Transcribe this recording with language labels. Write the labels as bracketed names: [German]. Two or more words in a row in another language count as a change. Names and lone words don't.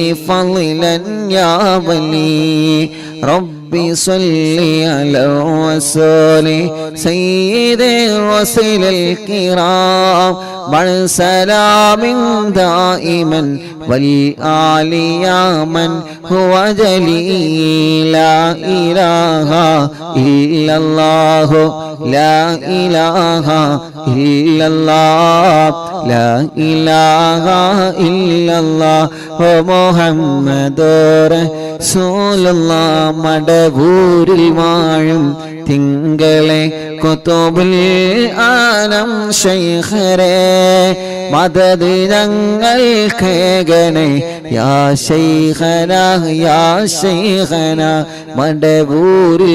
[Arabic] فضلا يا ولي رب صل على الرسول سيد الرسل الكرام والسلام دائما والآل يا من هو جليل لا إله إلا الله لا إله إلا الله لا إله إلا الله محمد رسول الله [Malayalam] മടവൂരിൽ വാഴും തിങ്കളെ [Arabic] قطب العالم [Malayalam] ശൈഖരേ മദദ് ഞങ്ങൾക്കേകണേ [Arabic] يا شيخنا يا شيخنا [Malayalam] മടവൂരിൽ